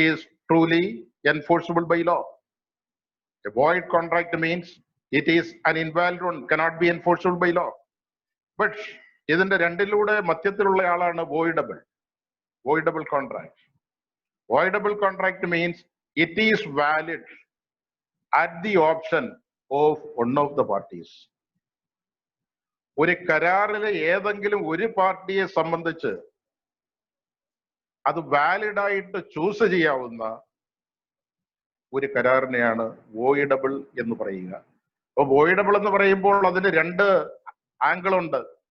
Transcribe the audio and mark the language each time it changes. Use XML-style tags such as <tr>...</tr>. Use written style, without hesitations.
<en>is truly enforceable by law. A void contract means it is an invalid one, cannot be enforceable by law.</en> <ml>But ഇതിന്റെ രണ്ടിലൂടെ മധ്യത്തിലുള്ള ആളാണ് voidable contract.</ml> <en>Voidable contract means it is valid at the option of one of the parties.</en> <ml>ഒരു കരാറിലെ ഏതെങ്കിലും ഒരു പാർട്ടിയെ സംബന്ധിച്ച് അത് valid ആയിട്ട് ചൂസ് ചെയ്യാവുന്ന ഒരു കരാറിനെയാണ് വോയിഡബിൾ എന്ന് പറയുക. അപ്പൊ വോയിഡബിൾ എന്ന് പറയുമ്പോൾ അതിന് 2 ആംഗിൾ ഉണ്ട്.</ml>